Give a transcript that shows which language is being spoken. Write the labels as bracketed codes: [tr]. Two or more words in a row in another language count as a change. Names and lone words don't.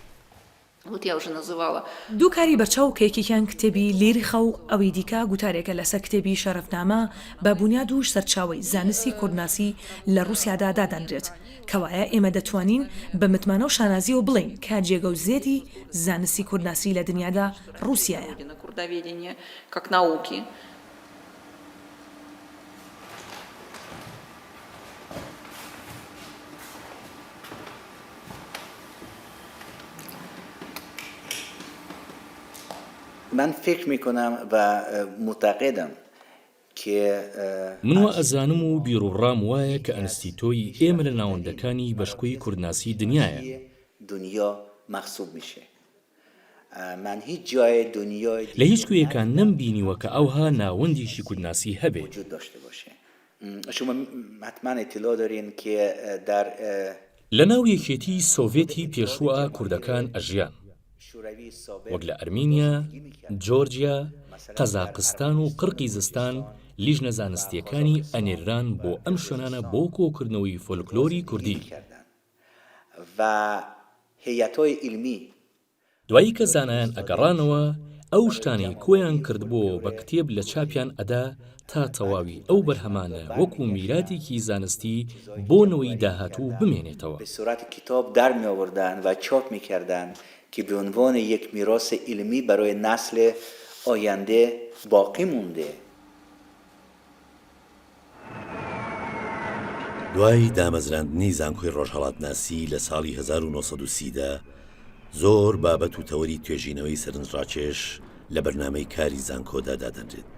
[ckb] دوو کاری بەرچاو کە یەکێکیان کتێبی لیرخە و ئەوەی دیکە گوتارێکە لەسەر کتێبی شەرەفنامە بە بونیاد و سەرچاوەی زانستی کوردناسی لە رووسیادا دادەنرێت کەوایە ئێمە دەتوانین بە متمانە و شانازیەوە بڵین کە جێگە و زێتی زانستی کوردناسی لە دنیادا رووسیایە. [fa] من فکر میکنم و معتقدم که [ckb] منوە ئەزانم و بیرروڕام وایە کە ئەنستیتۆی ئێمە لە ناوەندەکانی بەشکۆی کوردناسی دنیایە. [fa] دنیا محسوب میشه. من هیچ جای دنیای [ckb] لە هیچ کوێیەکان نەمبینیوە کە ئەوها ناوەندێکی کوردناسی هەبێت. وجود داشته باشه. [fa] شما حتما اطلاع دارین که در [ckb] لە ناو یەکێتی سۆڤێتی پێشووە کوردەکان ئەژیان وەک لە ئەرمینیا، جۆرجیا، قەزاقستان و قرقیزستان لیژنە زانستیەکانی ئەنێران بۆ ئەم شوێنانە بۆ کۆکردنەوەی فۆلکلۆری کوردی. [fa] و هیئت‌های علمی [ckb] دوایی کە زانایان ئەگەڕانەوە ئەو شتانەی کۆیان کردبوو بە کتێب لە چاپیان ئەدا تا تەواوی ئەو بەرهەمانە وەکو میراتێکی زانستی بۆنەوەی داهاتوو بمێنێتەوە. [fa] به صورت کتاب در می آوردن و چاپ می‌کردند که به عنوان یک میراث علمی برای نسل آینده باقی مونده. [ckb] دوای دامەزراندنی زانکۆی ڕۆژهەڵاتناسی لە ساڵی 1930دا زۆر بابەت و تەوەری توێژینەوەی سەرنجڕاکێش لە بەرنامەی کاری زانکۆدا دادەنرێت.